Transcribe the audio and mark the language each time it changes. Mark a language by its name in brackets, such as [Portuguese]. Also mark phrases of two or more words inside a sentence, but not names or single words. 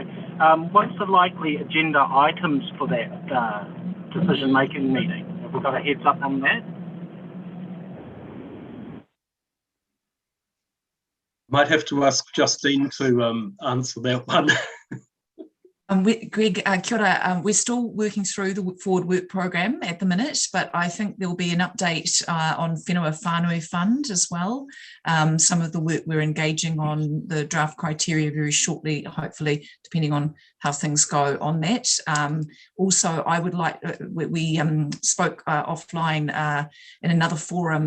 [English] What's the likely agenda items for that decision-making meeting? Have we got a heads up on that? Might have to ask Justine to answer that one. Greg, [Māori] kia ora. [English] We're still working through the forward work program at the minute, but I think there'll be an update on Whenua Whānui Fund as well. Some of the work we're engaging on the draft criteria very shortly, hopefully, depending on how things go on that. Also, I would like, we spoke offline in another forum.